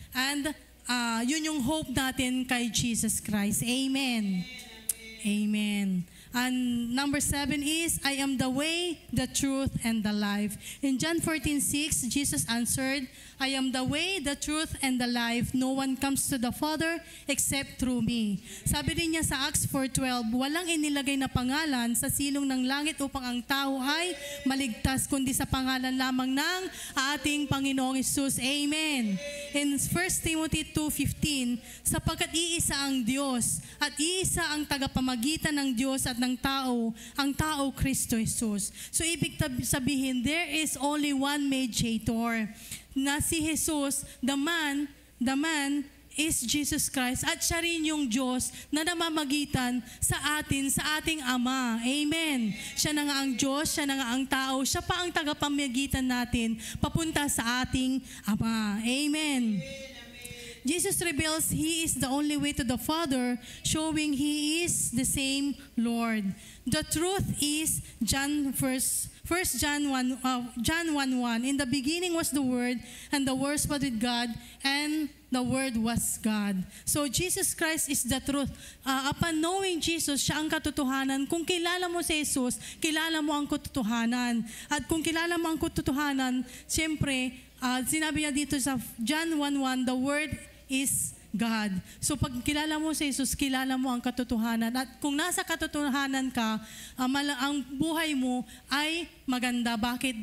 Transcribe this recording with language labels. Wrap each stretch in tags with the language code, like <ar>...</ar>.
<tl>And yun yung hope natin kay Jesus Christ. Amen. Amen.</tl> <en>And number 7 is, I am the way, the truth, and the life. In John 14:6, Jesus answered, I am the way, the truth, and the life. No one comes to the Father except through me.</en> <tl>Sabi din niya sa Acts 4:12, walang inilagay na pangalan sa silong ng langit upang ang tao ay maligtas, kundi sa pangalan lamang ng ating Panginoong Hesus. Amen. In 1 Timothy 2:15, sapagkat iisa ang Diyos at iisa ang tagapamagitan ng Diyos at ng tao, ang tao Kristo Jesus. So ibig sabihin,</tl> <en>there is only one mediator,</en> <tl>na si Jesus,</tl> <en>the man is Jesus Christ,</en> <tl>at siya rin yung Diyos na namamagitan sa atin, sa ating Ama. Amen. Siya na nga ang Diyos, siya na nga ang tao, siya pa ang tagapamagitan natin papunta sa ating Ama. Amen.</tl> <en>Jesus reveals He is the only way to the Father, showing He is the same Lord. The truth is John 1:1. In the beginning was the Word, and the Word was with God, and the Word was God. So Jesus Christ is the truth. Upon knowing Jesus,</en> <tl>siya ang katotohanan. Kung kilala mo si Jesus, kilala mo ang katotohanan. At kung kilala mo ang katotohanan, siyempre, sinabi niya dito sa John 1:1,</tl> <en>the Word is God.</en> <tl>So pag kilala mo si Jesus, kilala mo ang katotohanan. At kung nasa katotohanan ka, ang buhay mo ay maganda. Bakit?</tl>